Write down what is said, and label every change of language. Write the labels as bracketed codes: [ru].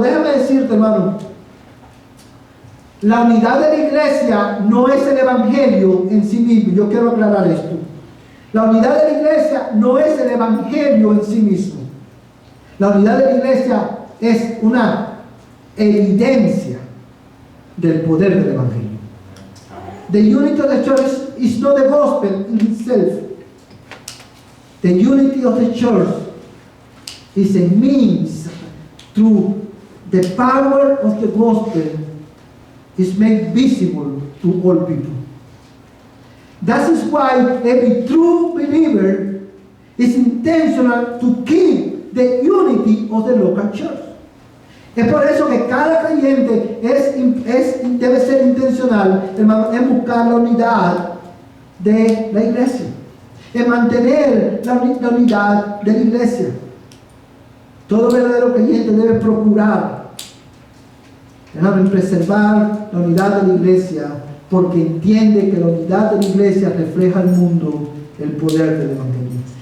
[es] Déjame decirte, hermano, la unidad de la iglesia no es el evangelio en sí mismo. Yo quiero aclarar esto. La unidad de la iglesia no es el evangelio en sí mismo. La unidad de la iglesia es una evidencia del poder del evangelio. [en] The unity of the church is not the gospel in itself. The unity of the church is a means through the power of the gospel is made visible to all people. That is why every true believer is intentional to keep the unity of the local church. [es] Es por eso que cada creyente debe ser intencional, hermano, en buscar la unidad de la iglesia, en mantener la unidad de la iglesia. Todo verdadero creyente debe procurar, hermano, en preservar la unidad de la iglesia, porque entiende que la unidad de la iglesia refleja al mundo el poder del evangelio.